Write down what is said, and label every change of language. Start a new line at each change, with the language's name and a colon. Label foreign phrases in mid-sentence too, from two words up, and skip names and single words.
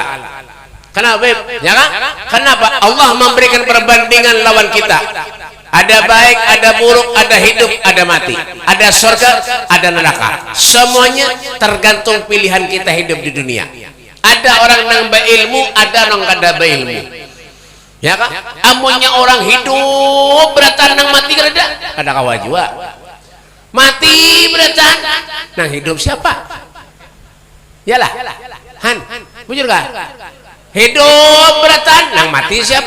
Indonesian: Kenapa? Ya kan? Kenapa? Allah memberikan perbandingan lawan kita. Ada baik, ada buruk, ada hidup, ada mati. Ada surga, ada neraka. Semuanya tergantung pilihan kita hidup di dunia. Ada orang yang berilmu, ada orang kada berilmu. Ya kan?
Banjar: Amunnya orang hidup beratan nang mati kada kada kawa jua. Mati beratan nang hidup siapa? Yalah. Han, bujur kah? Hidup beratan nang mati siapa?